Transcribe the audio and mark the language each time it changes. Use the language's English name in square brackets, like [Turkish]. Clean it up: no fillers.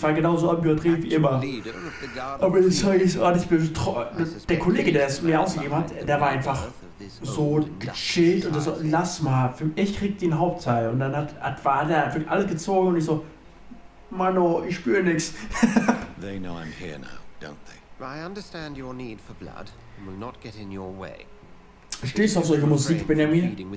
[German] Es war genauso übertrieben wie immer. Aber das war nicht der Kollege, der es mir ausgegeben hat, der war einfach so gechillt und so, lass mal, ich krieg den Hauptteil. Und dann war der wirklich alles gezogen und ich so, Mano, ich spüre nichts. [English] They know I'm here now, don't they? I understand your need for blood and will not get in your way. [German] Stehst du auf solche Musik, Benjamin?